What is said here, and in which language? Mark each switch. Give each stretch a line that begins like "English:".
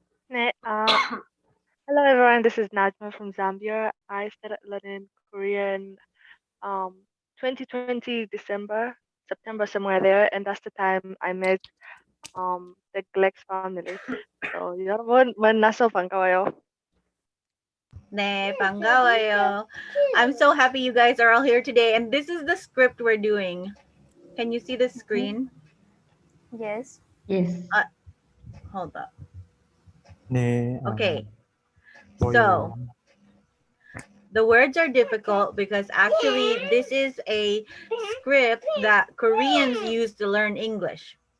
English: Hello everyone, this is Najma from Zambia. I started learning Korean 2020 December, September, somewhere there, and that's the time I met the GLEx family.
Korean: So 여러분 만나서 반가워요. 네, 반가워요.
English: I'm so happy you guys are all here today, and this is the script we're doing. Can you see the screen? Yes. Yes. Hold up.
Korean: 네.
English: Okay.
Korean: 보여요.
English: So the words are difficult because actually this is a script that Koreans use to learn English.